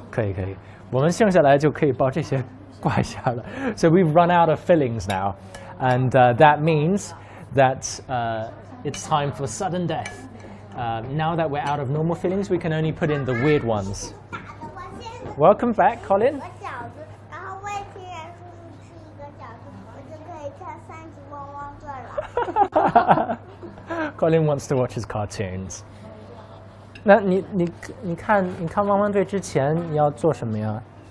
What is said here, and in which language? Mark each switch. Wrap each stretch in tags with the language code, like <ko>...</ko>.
<zh>可以可以，我们剩下来就可以包这些怪馅了。</zh> <en>So we've run out of fillings now, and that means that it's time for sudden death. Now that we're out of normal fillings, we can only put in the weird ones. Welcome back, Colin.</en> <zh>饺子，然后魏天然叔叔吃一个饺子，我就可以看3级汪汪转了。</zh> <en>Colin wants to watch his cartoons.</en> <zh>那你看汪汪队之前你要做什么呀？</zh>